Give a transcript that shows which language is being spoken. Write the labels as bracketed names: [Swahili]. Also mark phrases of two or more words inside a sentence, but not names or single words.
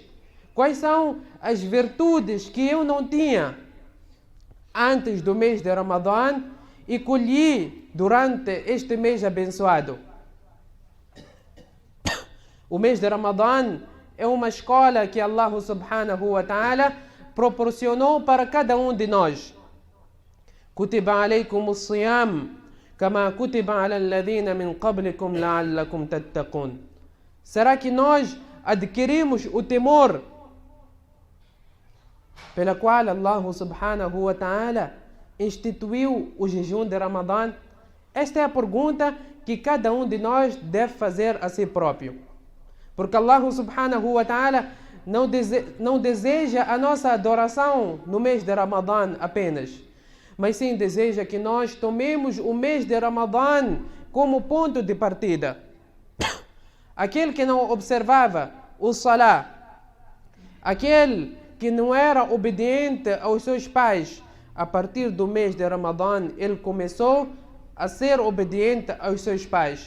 [Portuguese] Quais são as virtudes que eu não tinha antes do mês de Ramadã e colhi durante este mês abençoado? O mês de Ramadã é uma escola que Allah [Arabic] سبحانه وتعالى [Portuguese] proporcionou para cada um de nós. [Arabic] كتب عليكم الصيام كما كتب على الذين من قبلكم لعلكم تتقون. [Portuguese] Será que nós adquirimos o temor pela qual Allah [Arabic] سبحانه وتعالى [Portuguese] instituiu o jejum de Ramadã? Esta é a pergunta que cada um de nós deve fazer a si próprio. Porque Allah [Arabic] سبحانه وتعالى [Portuguese] não deseja a nossa adoração no mês de Ramadã apenas, mas sim deseja que nós tomemos o mês de Ramadã como ponto de partida. Aquele que não observava o Salah, aquele que não era obediente aos seus pais, a partir do mês de Ramadã ele começou a ser obediente aos seus pais.